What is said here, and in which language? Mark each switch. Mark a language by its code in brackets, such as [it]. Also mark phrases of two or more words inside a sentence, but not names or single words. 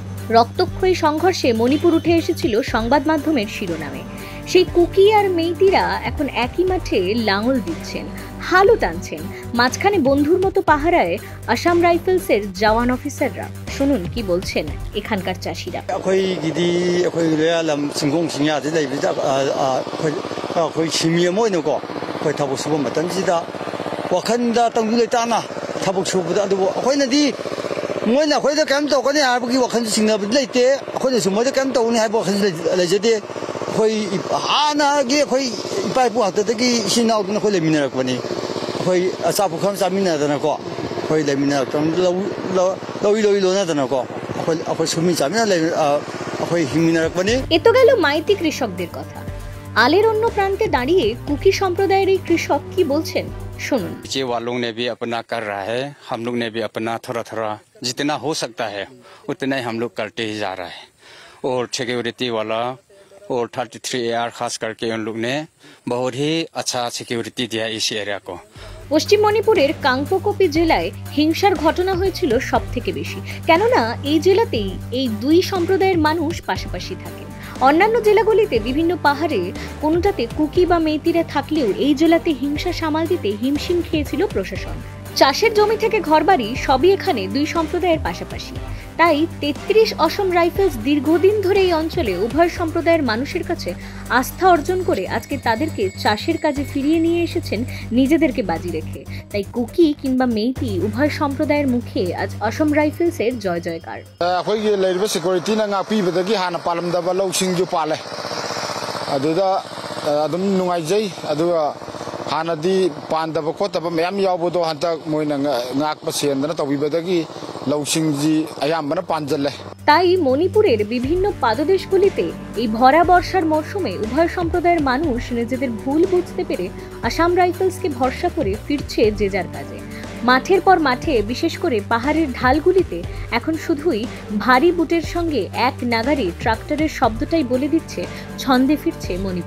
[bn] রক্তক্ষয়ী সংঘর্ষে মণিপুর উঠে এসেছিল সংবাদ মাধ্যমের শিরোনামে। সেই কুকি আর মেইতিরা এখন একই মাঠে লাঙল দিচ্ছেন, হালও টানছেন। মাঝখানে বন্ধুর মতো পাহারায় আসাম রাইফেলসের জওয়ান অফিসাররা। শুনুন কি বলছেন এখানকার চাষিরা। [mni] ꯃꯣꯏꯅ ꯑꯩꯈꯣꯏꯗ ꯀꯩꯝ ꯇꯧꯒꯅꯤ ꯍꯥꯏꯕꯒꯤ ꯋꯥꯈꯜꯁꯨ ꯆꯤꯡꯅꯕꯗꯤ ꯂꯩꯇꯦ, ꯑꯩꯈꯣꯏꯅꯁꯨ ꯃꯣꯏꯗ ꯀꯩꯝ ꯇꯧꯒꯅꯤ ꯍꯥꯏꯕ ꯋꯥꯈꯜꯁꯨ ꯂꯩꯖꯗꯦ꯫ ꯑꯩꯈꯣꯏ ꯍꯥꯟꯅꯒꯤ ꯑꯩꯈꯣꯏ ꯏꯄꯥ ꯏꯄꯨ ꯉꯥꯛꯇꯗꯒꯤ ꯏꯆꯤꯟ ꯏꯅꯥꯎꯗꯨꯅ ꯑꯩꯈꯣꯏ ꯂꯩꯃꯤꯟꯅꯔꯛꯄꯅꯤ꯫ ꯑꯩꯈꯣꯏ ꯑꯆꯥꯄꯣꯠ ꯈꯔ ꯆꯥꯃꯤꯟꯅꯗꯅꯀꯣ ꯑꯩꯈꯣꯏ ꯂꯩꯃꯤꯟꯅꯔꯛꯇꯕ ꯂꯧꯏ ꯂꯣꯏꯅꯗꯅꯀꯣ ꯑꯩꯈꯣই সুমি চামিনা অক্ষয় হিমিনারকবানি। [bn] এ তো গেল মাইতি কৃষকদের কথা। আলের অন্য প্রান্তে দাঁড়িয়ে কুকি সম্প্রদায়ের এই কৃষক কি বলছেন শুনুন। [hi] नीचे वालों ने भी अपना कर रहा है, हम लोग ने भी अपना थोड़ा थोड़ा जितना हो सकता है उतना ही हम लोग करते ही जा रहा है। और सिक्योरिटी वाला और 33AR खास करके उन लोग ने बहुत ही अच्छा सिक्योरिटी दिया इस एरिया को। [bn] পশ্চিম মণিপুরের কাংপোকপি জেলায় হিংসার ঘটনা হয়েছিল সব থেকে বেশি, কেননা এই জেলাতেই এই দুই সম্প্রদায়ের মানুষ পাশাপাশি থাকেন। অন্যান্য জেলাগুলিতে বিভিন্ন পাহাড়ে কোনোটাতে কুকি বা মেইতিরা থাকলেও এই জেলাতে হিংসা সামাল দিতে হিমশিম খেয়েছিল প্রশাসন। চাষের জমি থেকে ঘরবাড়ি সবই এখানে দুই সম্প্রদায়ের পাশাপাশি। তাই ৩৩ অসম রাইফেলস দীর্ঘদিন ধরে এই অঞ্চলে উভয় সম্প্রদায়ের মানুষের কাছে আস্থা অর্জন করে আজকে তাদেরকে চাষের কাজে ফিরিয়ে নিয়ে এসেছেন নিজেদেরকে বাজি রেখে। তাই কুকি কিংবা মেইতি উভয় সম্প্রদায়ের মুখে আজ অসম রাইফেলসের জয় জয়কার। [mni] ꯑꯩꯈꯣꯏꯒꯤ ꯂꯩꯔꯤꯕ ꯁꯦꯀ꯭ꯌꯨꯔꯤꯇꯤꯅ ꯉꯥꯛꯄꯤꯕꯗꯒꯤ ꯍꯥꯟꯅ ꯄꯥꯜꯂꯝꯗꯕ ꯂꯧꯁꯤꯡꯁꯨ ꯄꯥꯜꯂꯦ, ꯑꯗꯨꯗ ꯑꯗꯨꯝ ꯅꯨꯡꯉꯥꯏꯖꯩ꯫ ꯑꯗꯨꯒ ꯍꯥꯟꯅꯗꯤ ꯄꯥꯟꯗꯕ ꯈꯣꯠꯇꯕ ꯃꯌꯥꯝ ꯌꯥꯎꯕꯗꯣ ꯍꯟꯗꯛ ꯃꯣꯏꯅ ꯉꯥꯛꯄ ꯁꯦꯟꯗꯅ ꯇꯧꯕꯤꯕꯗꯒꯤ লৌসিংজি আয়াম্বানা পাঞ্জলে। [bn] তাই মণিপুরের বিভিন্ন পাদদেশগুলিতে এই ভরা বর্ষার মরশুমে উভয় সম্প্রদায়ের মানুষ নিজেদের ভুল বুঝতে পেরে আসাম রাইফেলসকে ভরসা করে ফিরছে যে যার কাজে। মাঠের পর মাঠে, বিশেষ করে পাহাড়ের ঢালগুলিতে এখন শুধুই ভারী বুটের সঙ্গে এক নাগারে ট্রাক্টরের শব্দটাই বলে দিচ্ছে ছন্দে ফিরছে মণিপুর।